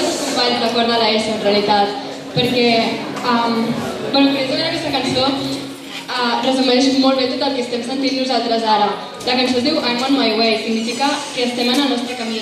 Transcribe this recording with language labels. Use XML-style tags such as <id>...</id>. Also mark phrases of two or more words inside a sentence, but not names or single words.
<ca>meus companys de cor de l'ESO, en realitat, perquè precisament aquesta cançó resumeix molt bé tot el que estem sentint nosaltres ara. La cançó es diu</ca> <en>I'm on my way,</en> <ca>significa que estem en el nostre camí.</ca>